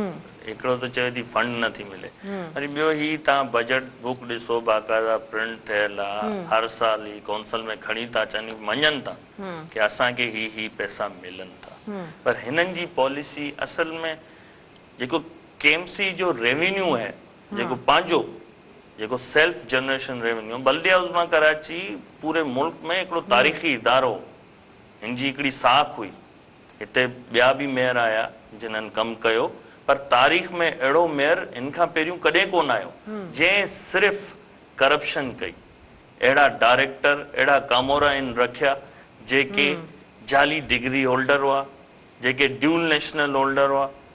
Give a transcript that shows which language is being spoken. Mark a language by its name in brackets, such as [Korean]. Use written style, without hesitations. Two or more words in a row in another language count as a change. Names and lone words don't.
[Sindhi] हिकिड़ो त चवे थी फंड नथी मिले, वरी ॿियो ही तव्हां [English] budget book [Sindhi] ॾिसो, बाक़ाइदा प्रिंट थियल आहे, हर साल ही कौंसल में खणी था अचनि, मञनि था कि असांखे ही पैसा मिलनि था। पर हिननि जी पॉलिसी असल में जेको KMC जो रेवेन्यू है, जेको पंहिंजो जेको [English] self generation revenue, [Sindhi] बल्दिया उज़्मा कराची पूरे मुल्क में हिकिड़ो तारीख़ी इदारो, हिन जी हिकिड़ी साख हुई। हिते ॿिया बि मेयर आया जिन्हनि कमु कयो, पर तारीख़ में अहिड़ो मेयर इन खां पहिरियों कॾहिं कोन आयो जंहिं सिर्फ़ करप्शन कई। अहिड़ा डायरेक्टर, अहिड़ा कामोरा इन रखिया जेके जाली [English] degree holder [Sindhi] हुआ, जेके [English] dual national holder [Sindhi] हुआ।